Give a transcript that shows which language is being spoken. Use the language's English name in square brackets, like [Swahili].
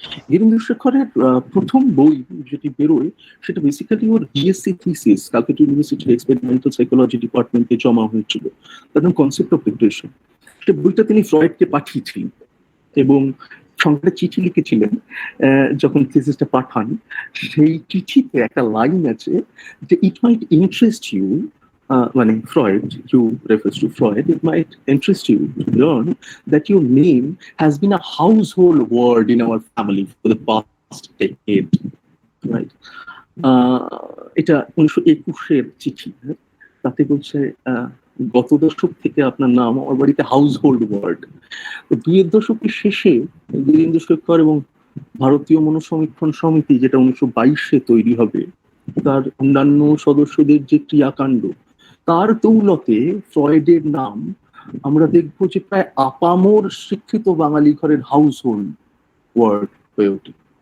[Bangla] গিরীন্দ্র শেখরের প্রথম বই যেটি বেরোয় সেটা বেসিক্যালি ওর বিএসসি থিসিস ক্যালকাটা ইউনিভার্সিটির এক্সপেরিমেন্টাল সাইকোলজি ডিপার্টমেন্টে জমা হয়েছিল। তার নাম কনসেপ্ট অফ রিগ্রেশন। সে বইটা তিনি ফ্রয়েডকে পাঠিয়েছিলেন এবং সঙ্গে চিঠি লিখেছিলেন। যখন থিসিসটা পাঠান সেই চিঠিতে একটা লাইন আছে যে [English] it might interest you, [Bangla] মানে [English] Freud, you refers to Freud, it might interest you to learn that your name has been a household word in our family for the past decade, right? [Bangla] এটা 1921-এর চিঠি। তাতে বলছে গত দশক থেকে আপনার নাম আমার বাড়িতে হাউসহোল্ড ওয়ার্ড। তো 2000 দশকের শেষে গিরীন্দ্র শেখর এবং ভারতীয় মনোসমীক্ষণ সমিতি, যেটা 1922-এ তৈরি হবে, তার অন্যান্য সদস্যদের যে ক্রিয়াকাণ্ড, তার দৌলতে ফ্রয়েডের নাম আমরা দেখবো যে প্রায় আপামর শিক্ষিত বাঙালি ঘরের হাউসহোল্ড ওয়ার্ড হয়ে ওঠে।